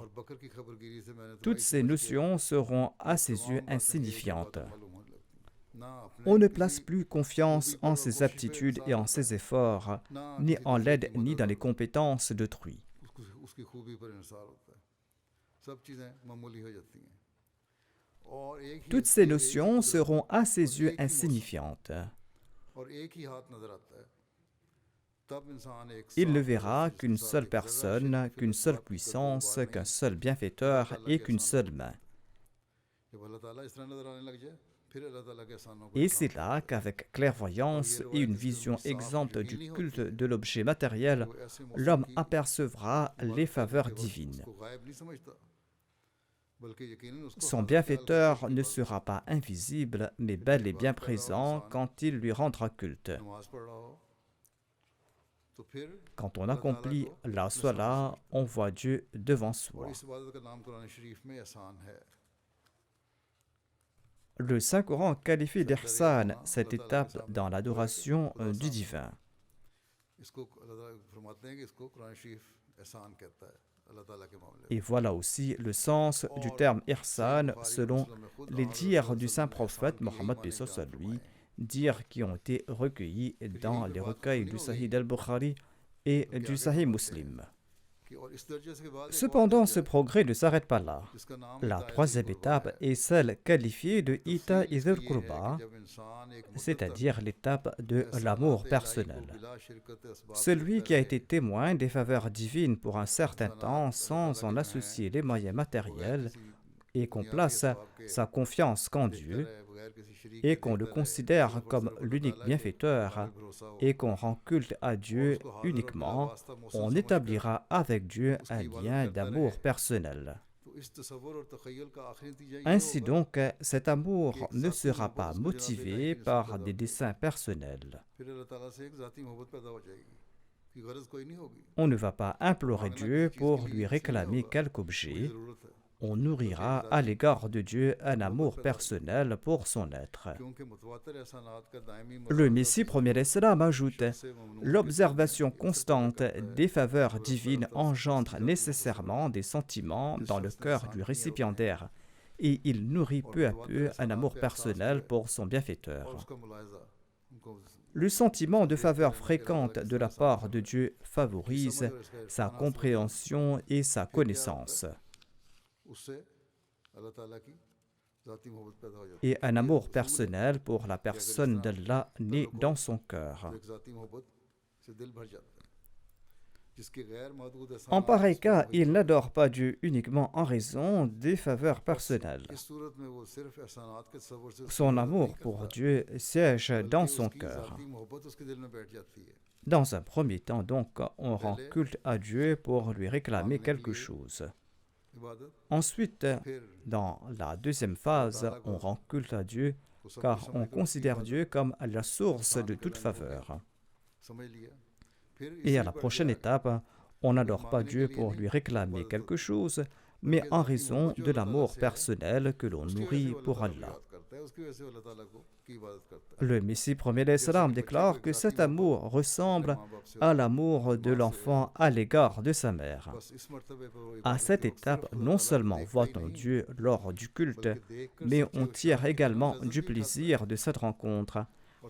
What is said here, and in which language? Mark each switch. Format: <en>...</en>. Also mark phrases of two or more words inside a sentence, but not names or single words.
<fr>Toutes ces notions seront à ses yeux insignifiantes. On ne place plus confiance en ses aptitudes et en ses efforts, ni en l'aide ni dans les compétences d'autrui.</fr> <ur>سب چیزیں معمولی ہو جاتی ہیں اور ایک ہی</ur> <fr>Toutes ces notions seront à ses yeux insignifiantes.</fr> <ur>اور ایک ہی ہاتھ نظر آتا ہے تب انسان ایک</ur> <fr>Il ne verra qu'une seule personne, qu'une seule puissance, qu'un seul bienfaiteur et qu'une seule main.</fr> <ur>جب اللہ تعالیٰ اس طرح نظر آنے لگ جائے پھر اللہ تعالیٰ کے احسانوں کو</ur> <fr>Et c'est là qu'avec clairvoyance et une vision exempte du culte de l'objet matériel, l'homme apercevra les faveurs divines.</fr> <ur>اس کو غائب نہیں سمجھتا بلکہ یقیناً اس کو</ur> <fr>Son bienfaiteur ne sera pas invisible, mais bel et bien présent quand il lui rendra culte.</fr> <ur>نماز پڑھ رہا ہو تو پھر</ur> <fr>Quand on accomplit la salat, on voit Dieu devant soi.</fr> <ur>اور اس عبادت کا نام قرآن شریف میں احسان ہے</ur> <fr>Le Saint-Coran qualifie d'ihsan cette étape dans l'adoration du divin.</fr> <ur>اس کو اللہ تعالیٰ فرماتے ہیں کہ اس کو قرآن شریف احسان کہتا ہے اللہ تعالیٰ کے معاملے میں</ur> <fr>Et voilà aussi le sens du terme ihsan selon les dires du saint prophète Mohammed Pesos à lui, dires qui ont été recueillis dans les recueils du Sahih al-Bukhari et du Sahih Muslim.</fr> <ur>کہ اور اس درجے سے کے بعد ایک اور</ur> <fr>Cependant,</fr> <ur>दर्जा</ur> <fr>ce</fr> <ur>है,</ur> <fr>progrès ne s'arrête pas là.</fr> <ur>جس کا نام</ur> <fr>La</fr> <ur>हिदायत</ur> <fr>troisième</fr> <ur>कुर्बा</ur> <fr>étape</fr> <ur>है।</ur> <fr>est celle qualifiée de Ita</fr> <ur>तफसील</ur> <fr>Idul</fr> <ur>اس کی یہ ہے</ur> <fr>Qurba,</fr> <ur>کہ جب انسان ایک مدت</ur> <fr>c'est-à-dire l'étape de</fr> <ur>तक</ur> <fr>l'amour</fr> <ur>احساناتِ الٰہی کو</ur> <fr>personnel.</fr> <ur>بلا شرکتِ اسباب</ur> <fr>Celui</fr> <ur>करता</ur> <fr>qui a</fr> <ur>रहे,</ur> <fr>été témoin des faveurs divines pour un certain temps sans en associer les moyens matériels et qu'on place sa confiance qu'en Dieu</fr> <ur>بغیر کسی شریک</ur> <fr>et</fr> <ur>के</ur> <fr>qu'on le</fr> <ur>دیکھتا رہے,</ur> <fr>considère</fr> <ur>तो</ur> <fr>comme</fr> <ur>सिर्फ</ur> <fr>l'unique</fr> <ur>اللہ تعالیٰ</ur> <fr>bienfaiteur</fr> <ur>کے بھروسا ہو</ur> <fr>et qu'on rend culte à Dieu uniquement, on établira avec Dieu un lien d'amour personnel.</fr> <ur>تو اس تصور اور تخیل کا آخری نتیجہ یہ</ur> <fr>Ainsi</fr> <ur>होगा</ur> <fr>donc, cet amour ne sera pas motivé par des desseins personnels.</fr> <ur>پھر اللہ تعالیٰ سے ایک ذاتی محبت پیدا ہو جائے گی کہ غرض کوئی نہیں ہوگی</ur> <fr>On ne va pas implorer Dieu pour lui réclamer quelque objet.</fr> <ur>ضرورت ہے</ur> <fr>On nourrira à l'égard de Dieu un amour personnel pour son être.</fr> <ur>کیونکہ متواتر احسانات کا دائمی</ur> <fr>Le Messie premier l'Islam ajoute:</fr> <ur>سے ممنون</ur> <fr>l'observation constante des faveurs divines engendre nécessairement des sentiments dans le cœur du récipiendaire et il nourrit peu à peu un amour personnel pour son</fr> <ur>और</ur> <fr>bienfaiteur.</fr> <ur>اس کا ملاحظہ ان کو</ur> <fr>Le sentiment de faveur fréquente de la part de Dieu favorise sa compréhension et sa connaissance.</fr> <ur>اس سے اللہ تعالیٰ کی ذاتی محبت پیدا ہو جاتی ہے</ur> <fr>Et un amour personnel pour la personne d'Allah naît dans son cœur.</fr> <ur>تو ایک ذاتی محبت سے دل بھر جاتا ہے جس کے غیر محدود</ur> <fr>En</fr> <ur>एहसानात</ur> <fr>pareil</fr> <ur>उसको</ur> <fr>cas,</fr> <ur>मुहित</ur> <fr>il n'adore pas Dieu uniquement en raison des faveurs personnelles.</fr> <ur>اس صورت میں وہ صرف احسانات کے تصور سے اس کی</ur> <fr>Son</fr> <ur>इबादत</ur> <fr>amour</fr> <ur>नहीं</ur> <fr>pour</fr> <ur>करता,</ur> <fr>Dieu siège dans</fr> <ur>बल्कि</ur> <fr>son</fr> <ur>उसकी</ur> <fr>cœur.</fr> <ur>ذاتی محبت اس کے دل میں بیٹھ جاتی ہے</ur> <fr>Dans un premier temps, donc, on rend culte à Dieu pour lui réclamer quelque chose.</fr> <ur>इबादत</ur> <fr>Ensuite,</fr> <ur>फिर</ur> <fr>dans la deuxième phase, on rend culte à Dieu</fr> <ur>کو سب</ur> <fr>car</fr> <ur>कुछ</ur> <fr>on</fr> <ur>سمجھ کے</ur> <fr>considère Dieu comme la source de toute faveur.</fr> <ur>سمجھ لیا پھر</ur> <fr>Et</fr> <ur>इसी</ur> <fr>à la prochaine étape, on n'adore pas Dieu pour lui réclamer quelque chose, mais en raison de l'amour personnel que l'on</fr> <ur>اس کی وجہ سے</ur> <fr>nourrit</fr> <ur>वो</ur> <fr>pour</fr> <ur>اللہ تعالیٰ کو</ur> <fr>Allah.</fr> <ur>یاد کرتا ہے اس کی وجہ سے وہ اللہ تعالیٰ کی عبادت کرتا ہے</ur> <fr>Le Messie premier l'Islam déclare que cet amour ressemble à l'amour de l'enfant à l'égard de sa mère.</fr> <ur>بس اس مرتبے پر وہ</ur> <fr>À</fr> <ur>इबादत</ur> <fr>cette</fr> <ur>کے وقت</ur> <fr>étape,</fr> <ur>صرف خدا</ur> <fr>non</fr> <ur>تعالیٰ کو</ur> <fr>seulement</fr> <ur>دیکھتا ہی</ur> <fr>voit-on</fr> <ur>नहीं,</ur> <fr>Dieu lors du culte,</fr> <ur>بلکہ دیکھ کر</ur> <fr>mais</fr> <ur>सच्चे</ur> <fr>on</fr> <ur>और</ur> <fr>tire</fr> <ur>शांत</ur> <fr>également</fr> <ur>लज़्ज़त</ur> <fr>du</fr> <ur>بھی کھاتا ہے.</ur> <fr>plaisir de cette rencontre,</fr> <ur>और</ur>